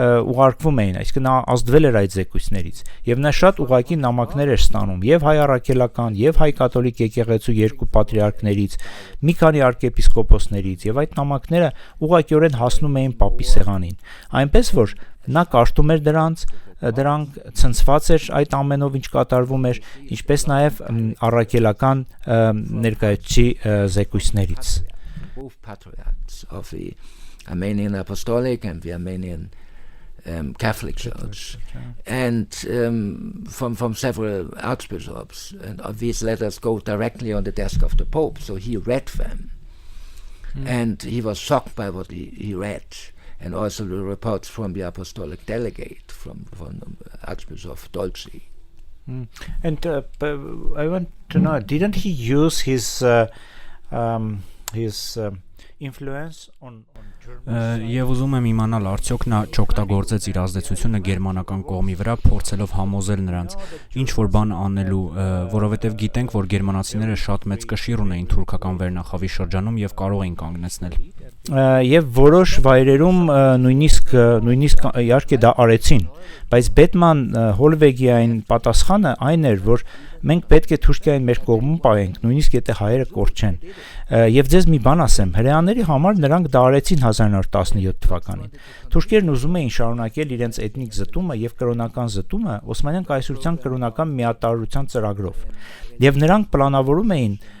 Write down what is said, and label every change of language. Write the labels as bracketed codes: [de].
[hy] ուղարկվում էին, այսինքն նա ազդվել էր այդ զեկույցներից, եւ նա շատ ուղղակի նամակներ էր ստանում եւ հայ առաքելական, եւ հայ կաթոլիկ եկեղեցու երկու պատրիարքներից, մի քանի arczepiskoposներից, եւ այդ նամակները ուղղակիորեն հասնում էին պապի սեղանին։ Այնպես որ նա կարդում էր դրանք ցնցված էր այդ ամենով ինչ կատարվում էր, ինչպես նաև առաքելական ներկայացուցիչ զեկույցներից։ [en] Both patriarchs of the Armenian Apostolic and the Armenian Catholic Church, and from several archbishops, and these letters go directly on the desk of the Pope, so he read them, and he was shocked by what he read. And also the reports from the apostolic delegate from Archbishop Dolci. And I want to know, didn't he use his influence on German? [hy] Եվ ուզում եմ իմանալ, արդյոք նա չօգտագործեց իր ազդեցությունը գերմանական կողմի վրա, փորձելով համոզել նրանց ինչ որ բան անելու, որովհետև գիտենք, որ գերմանացիները շատ մեծ կշիռ ունեին թուրքական վերնախավի շրջանում եւ կարող էին կանգնեցնել։ Եվ որոշ վայրերում նույնիսկ իհարկե դա արեցին, բայց Բետման Հոլվեգիային պատասխանը այն էր, որ մենք պետք է Թուրքիային մեր կողմում պահենք, նույնիսկ եթե հայերը կորչեն։ Եվ ձեզ մի բան ասեմ, հրեաների համար նրանք դա արեցին 1917 թվականին։ Թուրքերն ուզում էին շարունակել իրենց էթնիկ զտումը եւ կրոնական զտումը Օսմանյան կայսրության կրոնական միատարրության ծրագրով։ Եվ նրանք պլանավորում էին